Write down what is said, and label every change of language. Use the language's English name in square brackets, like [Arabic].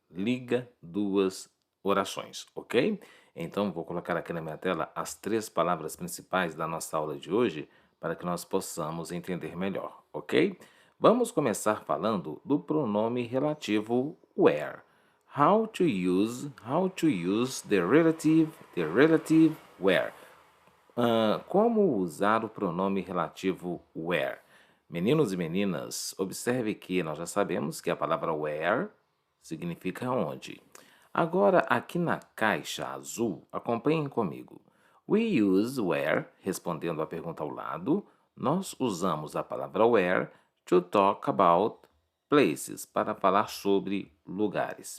[Portuguese] Liga duas orações, ok? Então, vou colocar aqui na minha tela as 3 palavras principais da nossa aula de hoje para que nós possamos entender melhor, ok? Vamos começar falando do pronome relativo where. [English] How to use the relative where. [Portuguese] Como usar o pronome relativo where? Meninos e meninas, observe que nós já sabemos que a palavra where significa onde. Agora, aqui na caixa azul, acompanhem comigo. [English] We use where, [Portuguese] respondendo à pergunta ao lado, nós usamos a palavra where [English] to talk about places, [Portuguese] para falar sobre lugares.